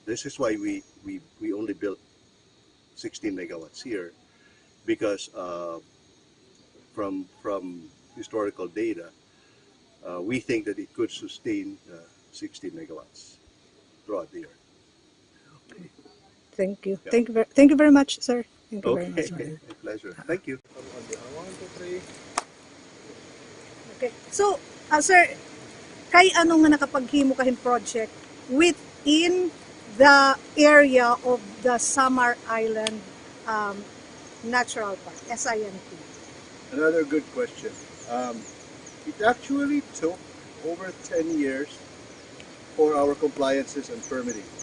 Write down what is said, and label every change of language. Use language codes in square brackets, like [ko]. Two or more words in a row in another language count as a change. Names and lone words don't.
[en] This is why we only built 16 megawatts here, because from historical data, we think that it could sustain 16 megawatts throughout the year. Thank you. Yeah. Thank you very much, sir. Thank you very much. Okay, my pleasure. Thank you. One, two, three. Okay. So, [war] sir, kay ano nga nakapaghimo kahing project [en] within the area of the Samar Island Natural Park, SINP? Another good question. It actually took over 10 years for our compliances and permitting.